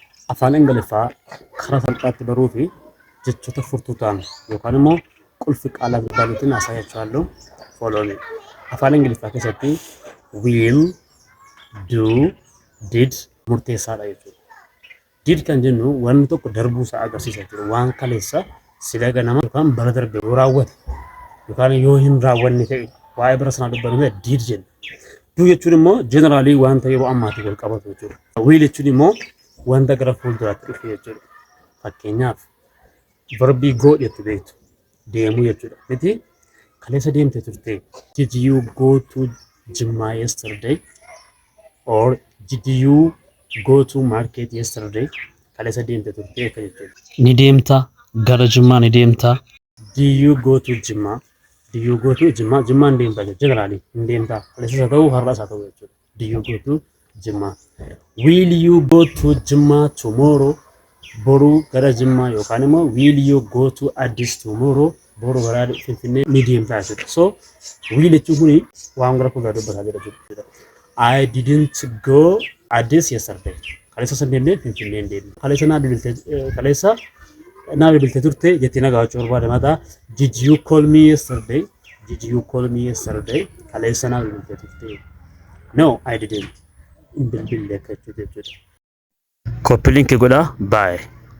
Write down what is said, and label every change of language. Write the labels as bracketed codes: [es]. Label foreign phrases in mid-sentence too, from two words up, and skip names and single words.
[om] afaan Ingiliffaa karaa salphaatti baruu fi jechoota furtuu ta'an yookaan immoo qulfi qaalaa barbaadnutiin haasa'achuudhaan follow. Afaan Ingiliffaa keessatti will, do, did murteessaadha jechuudha. Did kan jennu wanni tokko darbuu isaa agarsiisa jechuudha. Waan kaleessa sila ganama yookaan bara darbe yoo raawwate yookaan yoo hin raawwanne ta'e waa'ee bara sanaa dubbannu did jenna. Do jechuun immoo generally wanta yeroo ammaatti wal qabatu jechuudha. Will jechuun immoo wanta gara fuulduraatti dhufu jechuudha. Fakkeenyaaf verbii go jettu beektu deemuu jechuudha. Miti kaleessa deemtee turte. [en] Did you go to Jimma yesterday? Or did you go to market yesterday? [om] Kaleessa deemtee turte akka jechuudha. Ni deemta gara Jimmaa ni deemta. [en] Do you go to Jimma? Do you go to Jimma? [om] Jimma ni deemta jechuudha. Generally ni deemta. Kaleessa ta'uu har'as haa ta'u jechuudha. [en] Do you go to Jimma? Will you go to Jimma tomorrow? [om] Boru gara Jimma yookaan immoo [en] will you go to Addis tomorrow? [om] Boru gara Finfinnee ni deemta jechuudha. So will jechuun kuni waan gara fuulduraa dubbataa jira jechuudha. [en] I didn't go Addis yesterday. [om] Kaleessa san deemnee Finfinnee deemne. Kaleessa naa bilbiltee turte jettee nagaa wachuu barbaada mataa. [en] Did you call me yesterday? Did you call me yesterday? [om] Kaleessa naa bilbiltee turte. [en] No, I didn't. [om] Bilbilee akka jechuudha. [en] Copy link [om] godhaa. Bye.